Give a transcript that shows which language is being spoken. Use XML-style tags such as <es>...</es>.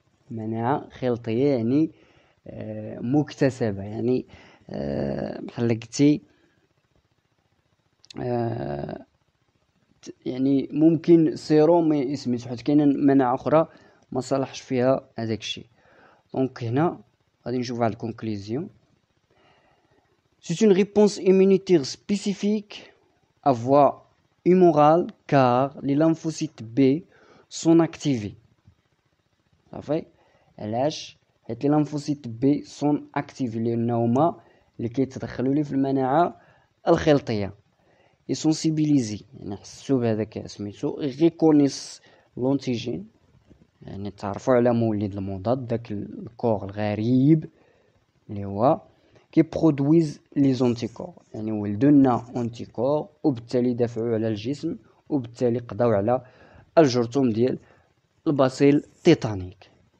<ar>مناعه خلطيه يعني مكتسبه، يعني بحال قلتي يعني ممكن سيروم سميتو، حيت كاينه مناعه اخرى ما صالحش فيها هذاك الشيء. دونك هنا غادي نشوف واحد الكونكلوزيون.</ar> <fr>C'est une réponse immunitaire spécifique à voie humorale car les lymphocytes B sont activés.</fr> <ar>صافي، علاش؟ حيت لي لامفوسيت بي سون اكتيفي، لان هما اللي كيتدخلوا لي في المناعه الخلطيه. اي سونسيبيليزي يعني حسوا بهذاك سميتو ريكونيس لونتيجين، يعني تعرفوا على مولد المضاد، داك الكور الغريب اللي هو كيبرودويز لي زونتيكور، يعني ولدوا لنا اونتيكور وبالتالي دافعوا على الجسم وبالتالي قضاو على الجرثوم ديال الباسيل تيتانيك.</ar>